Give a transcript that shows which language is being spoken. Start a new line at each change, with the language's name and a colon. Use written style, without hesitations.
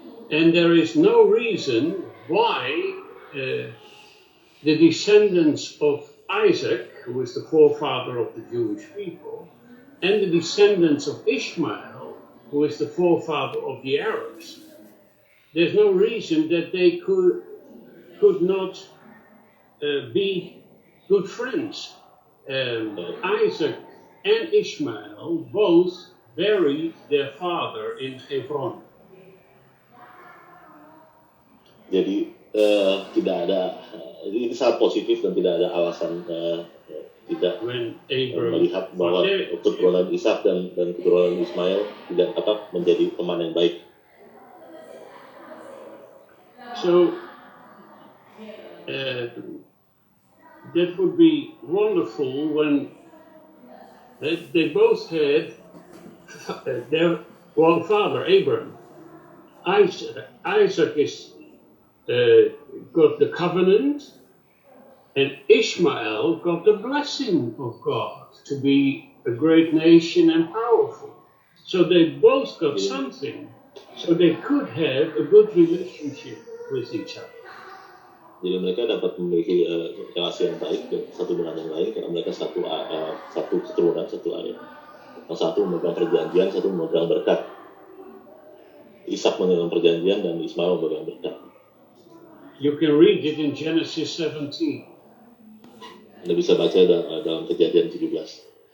English: And there is no reason why the descendants of Isaac, who is the forefather of the Jewish people, and the descendants of Ishmael, who is the forefather of the Arabs, there's no reason that they could not be good friends. Isaac and Ishmael both buried their father in Hebron.
Indonesian: Jadi tidak ada, ini sangat positif dan tidak ada alasan tidak melihat bahwa keturunan Ishak dan keturunan Ismail tidak dapat menjadi teman yang baik.
English: So that would be wonderful when they both had their one father, Abraham. Isaac is got the covenant, and Ishmael got the blessing of God to be a great nation and powerful. So they both got something, so they could have a good relationship with each other.
Indonesian: Jadi mereka dapat memiliki relasi yang baik satu dengan yang lain karena mereka satu keturunan, satu ayah. Yang satu memegang perjanjian, satu memegang berkat. Ishak memegang perjanjian dan Ismail memegang berkat.
English: You can read it in Genesis 17.
Indonesian: Anda bisa baca dalam Kejadian 17.